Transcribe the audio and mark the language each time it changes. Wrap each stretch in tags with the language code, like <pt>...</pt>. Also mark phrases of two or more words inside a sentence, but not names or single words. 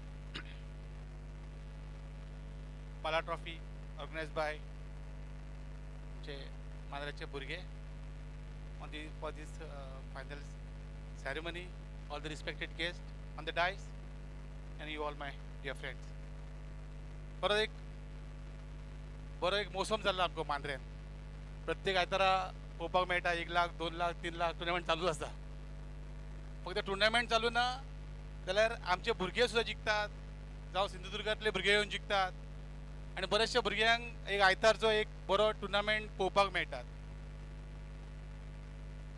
<en>Bala Trophy organized by Mandarache Burge for this final ceremony. All the respected guests on the dais and you all my dear friends.</en> <kok>बरं एक मोसम झाला आमको मांद्रेन. प्रत्येक आयतारा पोवपाक मेळटा 1 लाख 2 लाख 3 लाख टुर्नामेंट चालू आसता. फक्त टुर्नामेंट चालू ना जाल्यार आमचे भुरगे सुद्दां जिखतात, जावं सिंधुदुर्गांतले भुरगे येवन जिखतात आणि बरेचशे भुरग्यांक एक आयतारचो एक बरो टुर्नामेंट पोवपाक मेळटात.</kok>